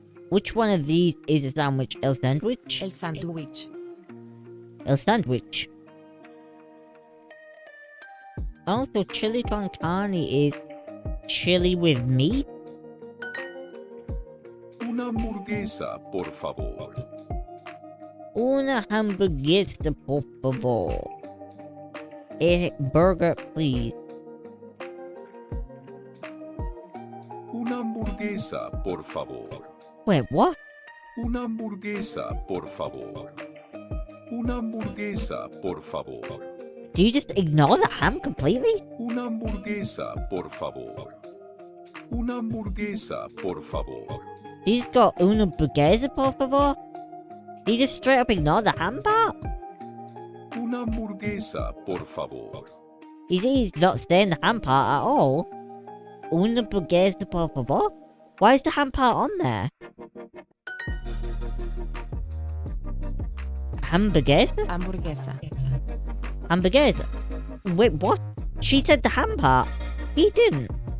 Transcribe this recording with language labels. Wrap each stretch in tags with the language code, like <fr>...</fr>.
<en>Which one of these is a sandwich?</en> <es>El sandwich? El sándwich. El sandwich.</es> <en>Also, chili con carne is chili with meat?</en> <es>Una hamburguesa, por favor. Una hamburguesa, por favor.</es> <en>A burger, please.</en> <es>Una hamburguesa, por favor.</es> <en>Wait, what?</en> <es>Una hamburguesa, por favor. Una hamburguesa, por favor.</es> <en>Do you just ignore the ham completely?</en> <es>Una hamburguesa, por favor. Una hamburguesa, por favor.</es> <en>You just got</en> <es>una hamburguesa, por favor?</es> <en>You just straight up ignore the ham part?</en> <es>Una hamburguesa, por favor.</es> <en>He's not saying the ham part at all.</en> <es>Una hamburguesa, por favor?</es> <en>Why is the ham part on there?</en> <es>Hamburguesa? Hamburguesa.</es> <en>Hamburguesa? Wait, what? She said the ham part. He didn't.</en>